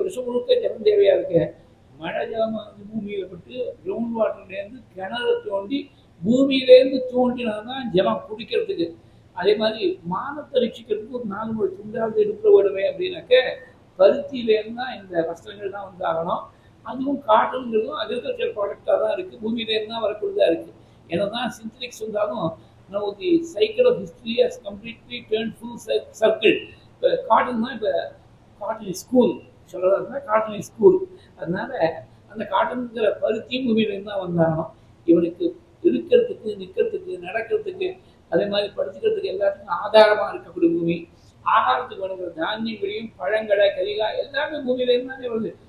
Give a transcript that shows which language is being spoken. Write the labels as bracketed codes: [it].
[ta] வருஷம் முழுக்க ஜலம் தேவையாக இருக்கு. மழை ஜலம் வந்து பூமியில் பட்டு கிரவுண்ட் வாட்டர்லேருந்து கிணறு தோண்டி பூமியிலேருந்து தோண்டினாதான் ஜலம் குடிக்கிறதுக்கு. அதே மாதிரி மானத்தை ரட்சிக்கிறதுக்கு ஒரு 4 முறை துண்டாவது எடுக்கிற விடுவேன் அப்படின்னாக்க பருத்தியிலேருந்து தான் இந்த வஸ்திரங்கள் தான் வந்தாகணும். அதுவும் காட்டனுங்கிறதும் அக்ரிகல்ச்சர் ப்ராடக்டாக தான் இருக்குது, பூமியிலேருந்து தான் வரக்கூடியதாக இருக்குது. ஏன்னா தான் சிந்தடிக்ஸ் வந்தாலும் [en] now the cycle of history has completely turned full circle. [ta] இப்போ காட்டன் தான், இப்போ [en] cotton is cool [ta] சொல்கிறதா, காட்டன் இஸ் கூல். அதனால அந்த காட்டனுங்கிற பருத்தியும் பூமியிலேருந்து தான் வந்தாகணும். இவனுக்கு இருக்கிறதுக்கு, நிற்கிறதுக்கு, நடக்கிறதுக்கு, அதே மாதிரி படுத்துக்கிறதுக்கு எல்லாத்துக்கும் ஆதாரமாக இருக்கக்கூடிய பூமி. ஆகாரத்துக்கு வேணுங்கிற தானியங்களையும் பழங்களை, கரிகாய் எல்லாமே பூமியிலேருந்து தானே வருது.